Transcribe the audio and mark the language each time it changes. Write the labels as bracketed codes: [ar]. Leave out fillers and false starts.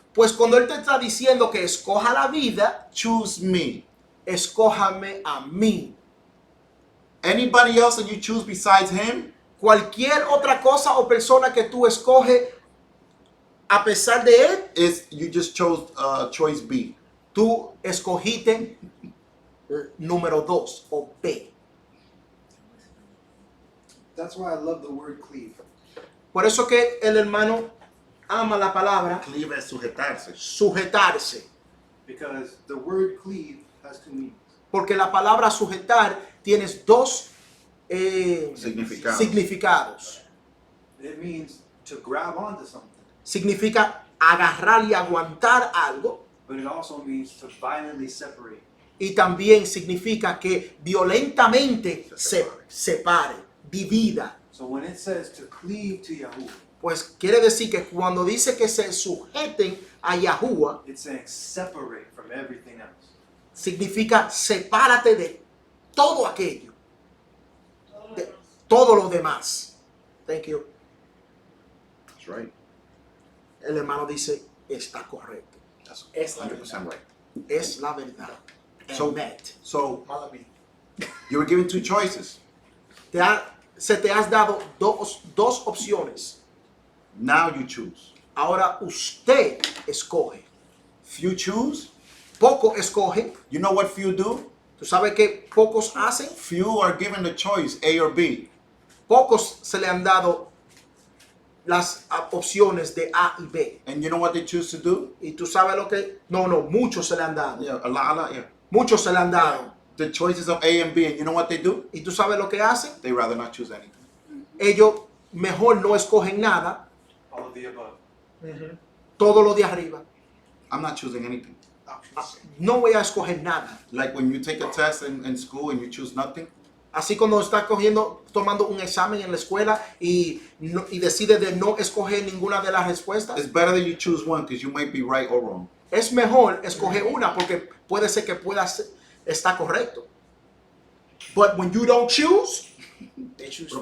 [es] Pues cuando él te está diciendo que escoja la vida, [en] choose me. [es] escójame a mí. [en] Anybody else that you choose besides him, [es] Cualquier otra cosa o persona que tú escoges a pesar de él, [en] you just chose choice B. [es] tú escogiste número 2 o B. [en] That's why I love the word cleave. [es] Por eso que el hermano ama la palabra Cleave es sujetarse. sujetarse. [en] Because the word cleave has 2 meanings. [es] Porque la palabra sujetar tiene dos Significados. significados. [en] It means to grab onto something, [es] significa agarrar y aguantar algo, [en] but it also means to violently separate. [es] y también significa que violentamente se separe, divida. [en] So when it says to cleave to Yahuwah, [es] Pues quiere decir que cuando dice que se sujeten a Yahuwah, [en] it's saying separate from everything else. [es] significa sepárate de todo aquello, de todo lo demás. [en] Thank you. That's right. [es] El hermano dice, está correcto. [en] That's [es] Es la [en] 100% right. [es] Es la verdad. [en] So- Amen. So you were given two choices. [es] Se te has dado dos opciones. [en] Now you choose. [es] Ahora usted escoge. [en] Few choose. [es] Poco escogen. [en] You know what few do? [es] ¿Tú sabes qué pocos hacen? [en] Few are given the choice, A or B. [es] Pocos se le han dado las opciones de A y B. [en] And you know what they choose to do? [es] ¿Y tú sabes lo que? No, muchos se le han dado. [en] Yeah, a lot, yeah. [es] Muchos se le han dado. [en] The choices of A and B, and you know what they do? [es] ¿Y tú sabes lo que hacen? [en] They rather not choose anything. [es] Ellos mejor no escogen nada. [en] All of the above. [es] Todo lo de arriba. [en] I'm not choosing anything. [es] No voy a escoger nada. [en] Like when you take a test in school and you choose nothing, [es] Así cuando estás tomando un examen en la escuela y decide de no escoger ninguna de las respuestas, [en] it's better that you choose one because you might be right or wrong. [es] es mejor escoger una porque puede ser que estar correcto. [en] But when you don't choose, they choose.